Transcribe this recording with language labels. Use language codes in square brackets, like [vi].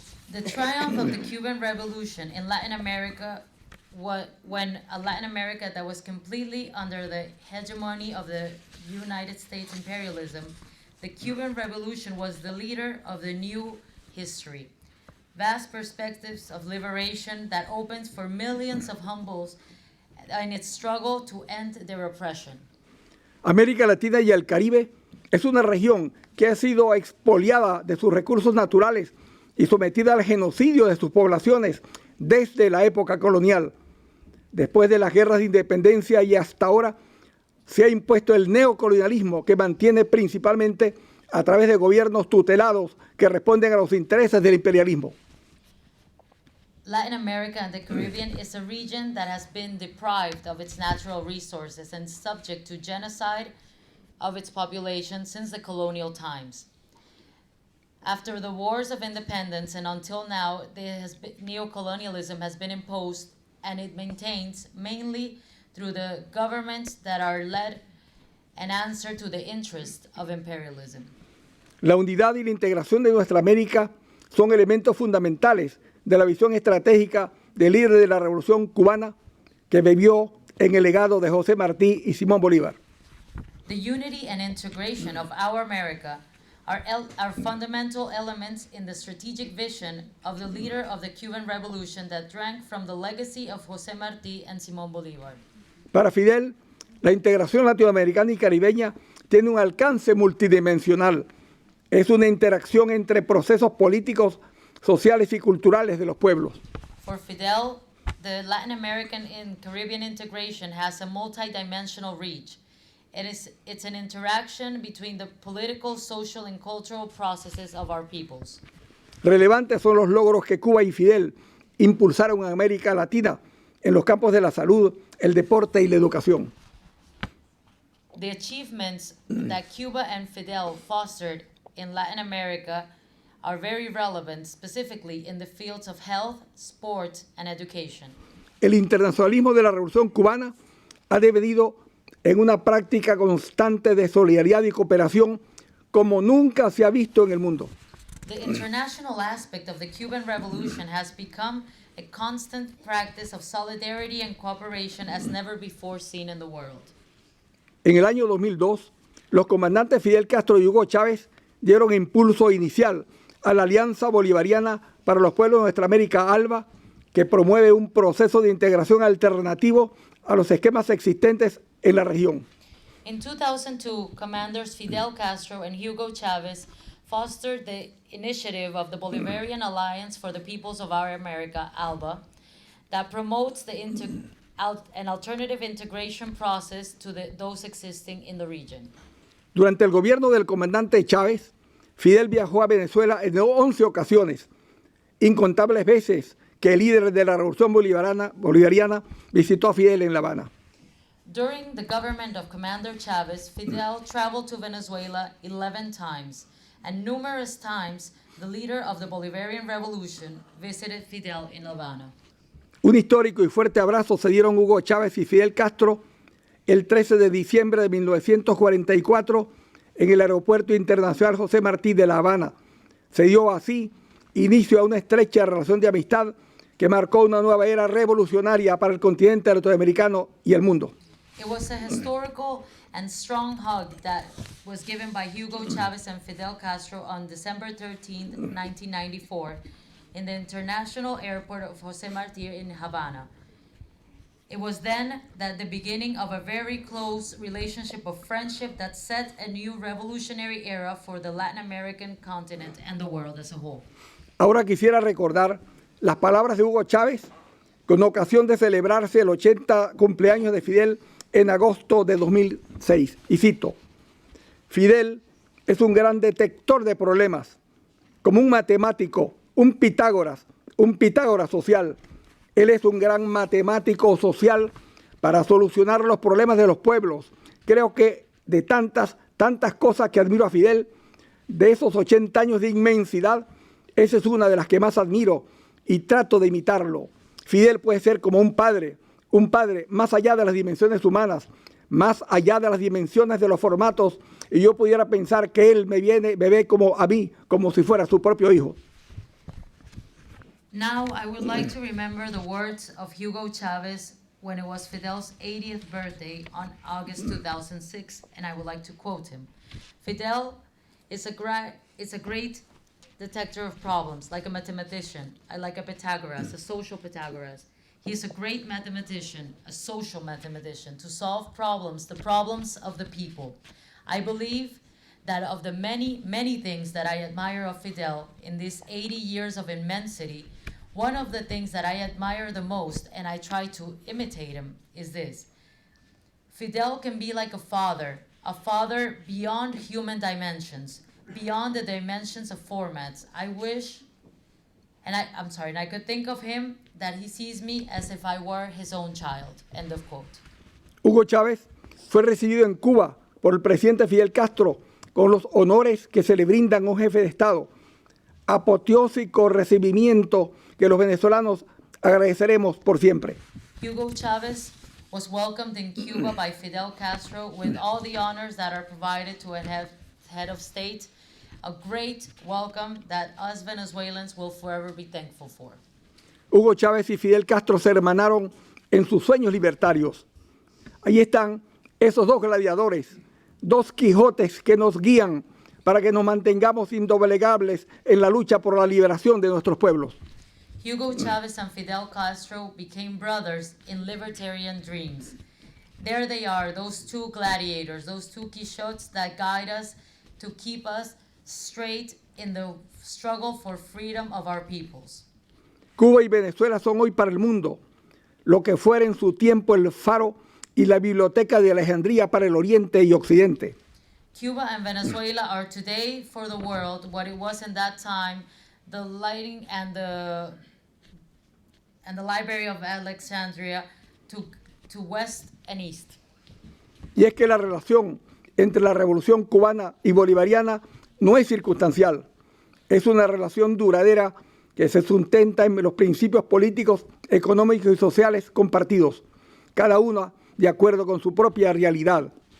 [en] The triumph of the Cuban Revolution in Latin America, when a Latin America that was completely under the hegemony of the United States imperialism, the Cuban Revolution was the leader of the new history. Vast perspectives of liberation that opens for millions of humbles in its struggle to end their oppression. [es] América Latina y el Caribe es una región que ha sido expoliada de sus recursos naturales y sometida al genocidio de sus poblaciones desde la época colonial. Después de las guerras de independencia y hasta ahora, se ha impuesto el neocolonialismo que mantiene principalmente a través de gobiernos tutelados que responden a los intereses del imperialismo. [en] Latin America and the Caribbean is a region that has been deprived of its natural resources and subject to genocide of its population since the colonial times. After the wars of independence and until now, neocolonialism has been imposed, and it maintains mainly through the governments that are led and answer to the interest of imperialism. [es] La unidad y la integración de nuestra América son elementos fundamentales de la visión estratégica del líder de la Revolución Cubana que vivió en el legado de José Martí y Simón Bolívar. [en] The unity and integration of our America are fundamental elements in the strategic vision of the leader of the Cuban Revolution that drank from the legacy of José Martí and Simón Bolívar. [es] Para Fidel, la integración latinoamericana y caribeña tiene un alcance multidimensional. Es una interacción entre procesos políticos, sociales y culturales de los pueblos. [en] For Fidel, the Latin American and Caribbean integration has a multidimensional reach. It's an interaction between the political, social, and cultural processes of our peoples. [es] Relevantes son los logros que Cuba y Fidel impulsaron en América Latina en los campos de la salud, el deporte y la educación. [en] The achievements that Cuba and Fidel fostered in Latin America are very relevant, specifically in the fields of health, sport, and education. [es] El internacionalismo de la Revolución Cubana ha devenido en una práctica constante de solidaridad y cooperación como nunca se ha visto en el mundo. [en] The international aspect of the Cuban Revolution has become a constant practice of solidarity and cooperation as never before seen in the world. [es] En el año 2002, los comandantes Fidel Castro y Hugo Chávez dieron impulso inicial a la Alianza Bolivariana para los Pueblos de Nuestra América ALBA, que promueve un proceso de integración alternativo a los esquemas existentes en la región. [en] In 2002, commanders Fidel Castro and Hugo Chavez fostered the initiative of the Bolivarian Alliance for the Peoples of Our America, ALBA, that promotes an alternative integration process to those existing in the region. [es] Durante el gobierno del comandante Chávez, Fidel viajó a Venezuela en 11 ocasiones, incontables veces que el líder de la Revolución Bolivariana visitó a Fidel en La Habana. [en] During the government of Commander Chavez, Fidel traveled to Venezuela 11 times, and numerous times the leader of the Bolivarian Revolution visited Fidel in La Habana. [es] Un histórico y fuerte abrazo se dieron Hugo Chávez y Fidel Castro el 13 de diciembre de 1944 en el Aeropuerto Internacional José Martí de La Habana. Se dio así inicio a una estrecha relación de amistad que marcó una nueva era revolucionaria para el continente norteamericano y el mundo. [en] It was a historical and strong hug that was given by Hugo Chavez and Fidel Castro on December 13, 1994, in the International Airport of José Martí in Havana. It was then that the beginning of a very close relationship of friendship that set a new revolutionary era for the Latin American continent and the world as a whole. [es] Ahora quisiera recordar las palabras de Hugo Chávez con ocasión de celebrarse el 80 cumpleaños de Fidel en agosto de 2006. Y cito: Fidel es un gran detector de problemas, como un matemático, un Pitágoras social. Él es un gran matemático social para solucionar los problemas de los pueblos. Creo que de tantas cosas que admiro a Fidel, de esos 80 años de inmensidad, esa es una de las que más admiro y trato de imitarlo. Fidel puede ser como un padre más allá de las dimensiones humanas, más allá de las dimensiones de los formatos, y yo pudiera pensar que él me ve como a mí, como si fuera su propio hijo. [en] Now I would like to remember the words of Hugo Chavez when it was Fidel's 80th birthday on August 2006, and I would like to quote him. Fidel is a great detector of problems, like a mathematician, like a Pythagoras, a social Pythagoras. He's a great mathematician, a social mathematician, to solve problems, the problems of the people. I believe that of the many, many things that I admire of Fidel in these 80 years of immensity, one of the things that I admire the most, and I try to imitate him, is this. Fidel can be like a father beyond human dimensions, beyond the dimensions of formats. I wish, and I could think of him that he sees me as if I were his own child. End of quote. [es] Hugo Chávez fue recibido en Cuba por el presidente Fidel Castro con los honores que se le brindan a un jefe de Estado. Apoteósico recibimiento que los venezolanos agradeceremos por siempre. [en] Hugo Chavez was welcomed in Cuba by Fidel Castro with all the honors that are provided to a head of state. A great welcome that us Venezuelans will forever be thankful for. [es] Hugo Chávez y Fidel Castro se hermanaron en sus sueños libertarios. Ahí están esos dos gladiadores, dos Quijotes que nos guían para que nos mantengamos indoblegables en la lucha por la liberación de nuestros pueblos. [en] Hugo Chavez and Fidel Castro became brothers in libertarian dreams. There they are, those two gladiators, those two Quixotes that guide us to keep us straight in the struggle for freedom of our peoples. [es] Cuba y Venezuela son hoy para el mundo lo que fuera en su tiempo el faro y la biblioteca de Alejandría para el Oriente y Occidente. [en] Cuba and Venezuela are today for the world what it was in that time, the lighting and the Library of Alexandria to West and East. [es] Y es que la relación entre la revolución cubana y bolivariana no es circunstancial, es una relación duradera que se sustenta en los principios políticos, económicos y sociales compartidos, cada uno de acuerdo con su propia realidad.